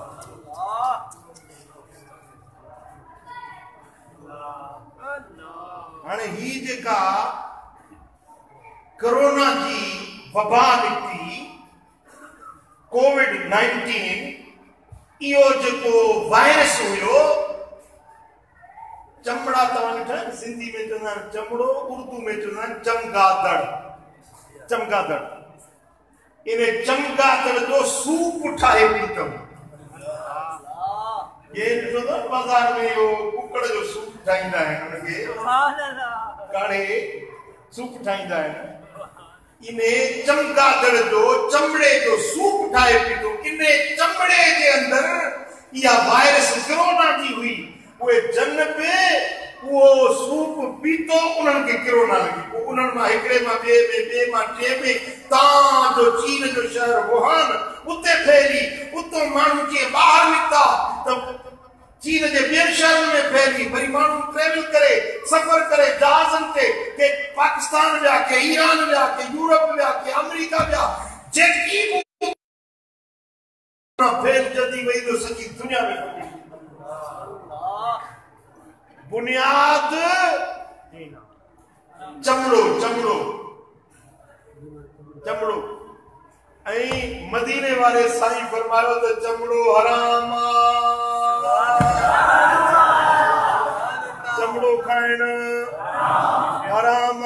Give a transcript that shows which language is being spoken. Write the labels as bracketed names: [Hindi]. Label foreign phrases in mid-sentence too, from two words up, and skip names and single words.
[Sindhi] हाणे ही जेका कोरोना जी वबा निकिती, कोविड-19, इहो जेको वायरस हुयो, चमड़ा तव्हां ॾिठा, सिंधी में चवंदा आहिनि चमड़ो, उर्दू में चवंदा आहिनि चमगादड़। चमगादड़, इन चमगादड़ जो सूप ठाहे पीतम। ये ॾिठो अथव बाज़ार में इहो कुकड़ जो सूप ठाहींदा आहिनि, हुनखे काढ़े सूप ठाहींदा आहिनि। इन चमगादड़ जो चमड़े जो सूप ठाहे पीतो। इन चमड़े जे अंदर इहा वायरस कोरोना जी हुई। उहे जन पे वो सूप पीतो, उन्हनि खे कोरोना लगी। पोइ उन्हनि मां हिकिड़े मां ॿिए मां टे में तां जो चीन जो शहर वुहान उते फैली। उतो माण्हू जीअं ॿाहिरि निकिता त चीन जे ॿियनि शहरनि में फैली। वरी माण्हू ट्रेवल करे सफ़र करे जहाज़नि ते, के पाकिस्तान विया, के ईरान विया, के यूरोप विया, के अमेरिका विया। जेकी फैल जल्दी वही तो सॼी दुनिया में बुनियाद चमड़ो चमड़ो चमड़ो। ऐं मदीने वारे साईं फरमायो त चमड़ो हराम चमड़ो खाइण हराम।